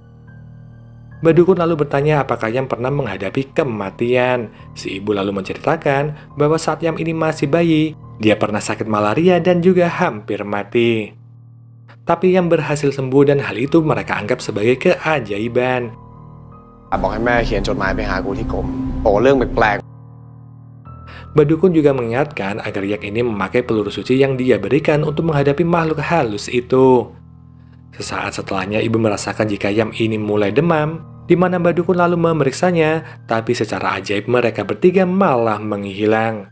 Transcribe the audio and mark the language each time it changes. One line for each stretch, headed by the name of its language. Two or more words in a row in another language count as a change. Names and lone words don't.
Indonesian: Mbak Dukun lalu bertanya apakah Yam pernah menghadapi kematian. Si ibu lalu menceritakan bahwa saat Yam ini masih bayi, dia pernah sakit malaria dan juga hampir mati. Tapi Yam berhasil sembuh dan hal itu mereka anggap sebagai keajaiban.
Thai: บอกให้แม่เขียนจดหมายไปหากูที่กรมบอกว่าเรื่องแปลก
Indonesian: Mbak Dukun juga mengingatkan agar Yak ini memakai peluru suci yang dia berikan untuk menghadapi makhluk halus itu. Sesaat setelahnya ibu merasakan jika Yam ini mulai demam, di mana Mbak Dukun lalu memeriksanya, tapi secara ajaib mereka bertiga malah menghilang.